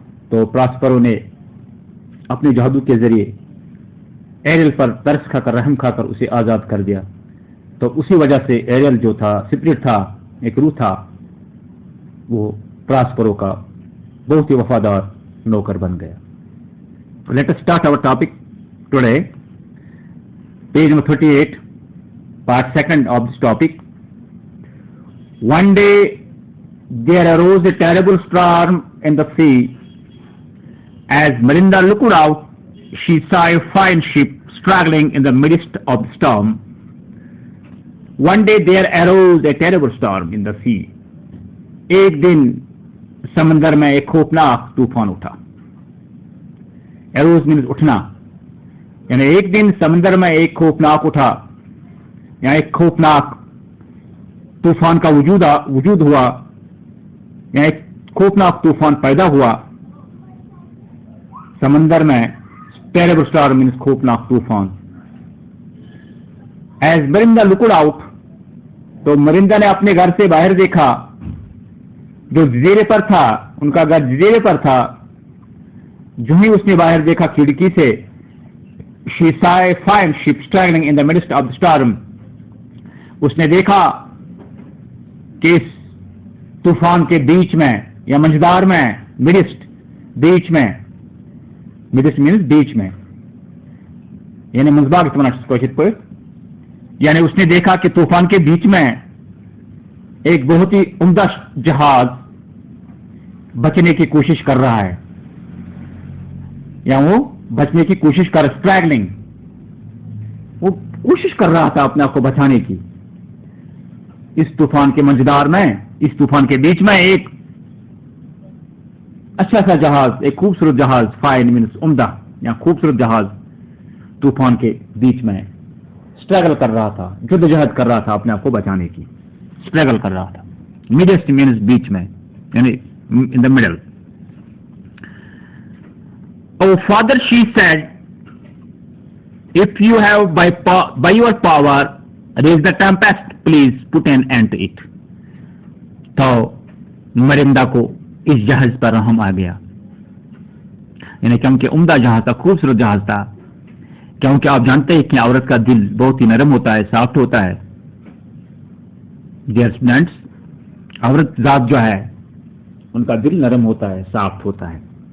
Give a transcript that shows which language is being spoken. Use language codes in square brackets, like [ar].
[hi] तो प्रॉस्पेरो ने अपने जादू के जरिए एरियल पर तरस खाकर, रहम खाकर उसे आज़ाद कर दिया. तो उसी वजह से एरियल जो था, स्पिरिट था, एक रूह था, वो प्रॉस्पेरो का बहुत ही वफादार नौकर बन गया. [en] Let us start our topic today. Page number 38, part 2nd of this topic. One day there arose a terrible storm in the sea. As Melinda looked out, she saw a fine ship struggling in the midst of the storm. One day there arose a terrible storm in the sea. [hi] एक दिन समंदर में एक खौफनाक तूफान उठा. [en] Arose means [hi] उठना, यानी एक दिन समंदर में एक खौफनाक उठा या एक खौफनाक तूफान का वजूद हुआ या एक खौफनाक तूफान पैदा हुआ समंदर में. [en] terrible storm means [hi] खौफनाक तूफान. [en] as Miranda looked out, [hi] तो मरिंदा ने अपने घर से बाहर देखा, जो जजीरे पर था, उनका घर जजीरे पर था. जो ही उसने बाहर देखा खिड़की से, [en] she saw a fine ship struggling in the midst of the storm. [hi] उसने देखा कि इस तूफान के बीच में या मंझदार में, मिडिस्ट, बीच में, मिडिस्ट मीन्स बीच में, यानी मंझबाग इस्तेमाल, यानी उसने देखा कि तूफान के बीच में एक बहुत ही उम्दा जहाज बचने की कोशिश कर रहा है, या वो बचने की कोशिश कर, स्ट्रैगलिंग, वो कोशिश कर रहा था अपने आप को बचाने की. इस तूफान के मंझदार में, इस तूफान के बीच में एक अच्छा सा जहाज, एक खूबसूरत जहाज, फाइन मीन्स उम्दा या खूबसूरत जहाज, तूफान के बीच में स्ट्रगल कर रहा था, जद्दोजहद कर रहा था अपने आप को बचाने की, स्ट्रगल कर रहा था. मिडेस्ट मीन्स बीच में, यानी [en] In the middle. Oh father, she said, if you have by your power raised the tempest, please put an end to it. [hi] तो मरिंदा को इस जहाज पर रहम आ गया, यानी क्योंकि उम्दा जहाज था, खूबसूरत जहाज था. क्योंकि आप जानते हैं कि औरत का दिल बहुत ही नरम होता है, सॉफ्ट होता है. डियर स्टूडेंट्स, औरत जात जो है उनका दिल नरम होता है, सॉफ्ट होता है.